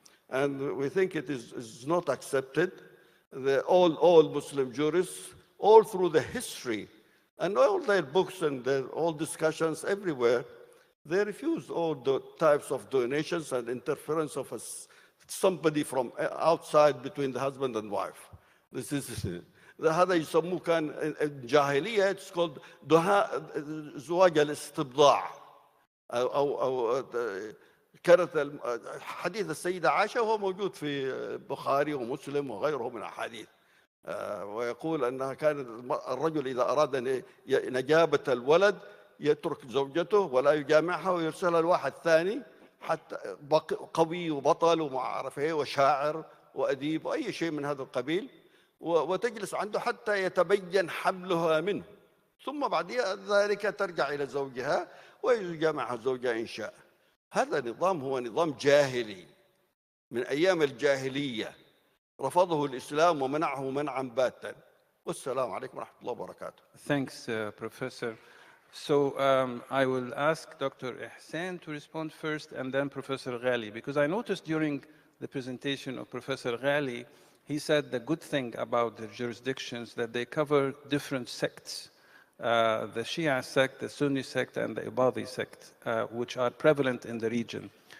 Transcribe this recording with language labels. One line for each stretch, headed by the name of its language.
English: And we think it is not accepted. All Muslim jurists, all through the history, and all their books and all discussions everywhere, they refuse all the types of donations and interference of somebody from outside between the husband and wife. This is
Arabic: هذا يسموه كان الجاهلية.
English: It's called
Arabic: زواج الاستبضاع أو كانت حديث السيدة عائشة وهو موجود في البخاري ومسلم وغيره من الأحاديث. ويقول أنها كان الرجل إذا أراد نجابة الولد يترك زوجته ولا يجامعها ويرسلها لواحد ثاني حتى قوي وبطل وما أعرف إيه وشاعر وأديب وأي شيء من هذا القبيل، وتجلس عنده حتى يتبين حملها منه، ثم بعد ذلك ترجع إلى زوجها ويجامعها زوجها إن شاء. هذا النظام هو نظام جاهلي من أيام الجاهلية، رفضه الإسلام ومنعه منعا باتا. والسلام عليكم ورحمة الله وبركاته.
English: Thanks, Professor. So I will ask Dr. Ihsan to respond first and then Professor Ghali, because I noticed during the presentation of Professor Ghali, he said the good thing about the jurisdictions that they cover different sects, the Shia sect, the Sunni sect, and the Ibadi sect, which are prevalent in the region.